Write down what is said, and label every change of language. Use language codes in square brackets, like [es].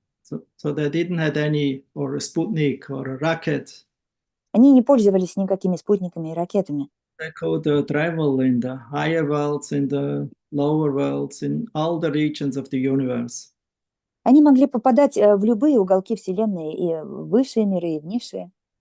[en] So so they didn't have any, or a Sputnik or a rocket. [ru] Они не пользовались никакими спутниками и ракетами. [en] They could travel in the higher worlds, in the lower worlds, in all the regions of the universe. [ru] Они могли попадать в любые уголки Вселенной, и в высшие миры, и в низшие.